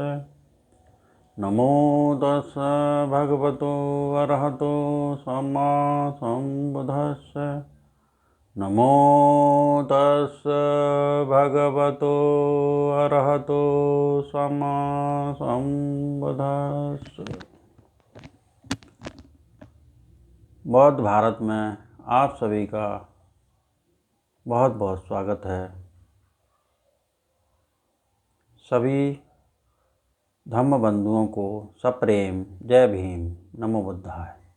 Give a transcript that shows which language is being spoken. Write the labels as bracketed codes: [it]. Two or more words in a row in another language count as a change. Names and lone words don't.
[pi] नमो तस् भगवतो अरहतो सम्मा सम्बुद्धस्स। नमो तस् भगवतो अरहतो सम्मा सम्बुद्धस्स। [hi] बौद्ध भारत में आप सभी का बहुत बहुत स्वागत है। सभी धम्म बंधुओं को सप्रेम जय भीम, [pi] नमो बुद्धाय।